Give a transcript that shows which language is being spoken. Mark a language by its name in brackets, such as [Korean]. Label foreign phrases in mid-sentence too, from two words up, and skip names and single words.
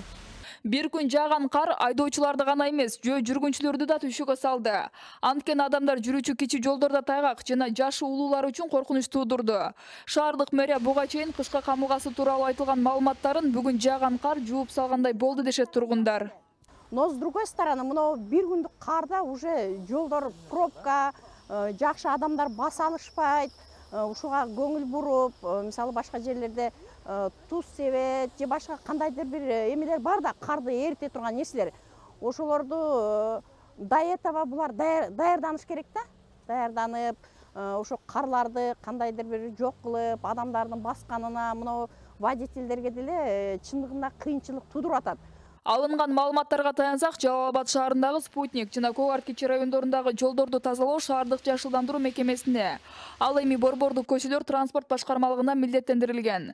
[Kyrgyz] Бир күн жааган кар айдоочуларды гана эмес, жөө жүргүнчүлөрдү да түшүгө салды. Анткени адамдар жүрүүчү кичи жолдордо тайгак жана жашы улуулар үчүн коркунуч туудурду. Шаардык мэрия буга чейин кышка камылгасы тууралуу айтылган маалыматтарын бүгүн жааган кар жууп салгандай болду дешет тургундар. [Russian] Но с другой стороны, [Kyrgyz] мына бир күндүк карда уже жолдор пробка, жакшы адамдар баса алышпайт, ушуга көңүл буруп, мисалы башка жерлерде туз себет же башка кандайдыр бир эмелер бар да, карды эрите турган нерселер. Ошолорду [Russian] до этого [Kyrgyz] булар даярданыш керек да. Даярданып, ошо карларды кандайдыр бир жок кылып, адамдардын басканына, мына водительдерге деле чындыгында кыйынчылык тудуруп атат. Алынган маалыматтарга таянсак, Жалал Абад шаарындагы Спутник жана Когар Кичи райондорундагы жолдорду тазалоо шаардык жашылдандыруу мекемесине, ал эми борбордук көчөлөр транспорт башкармалыгына милдеттендирилген.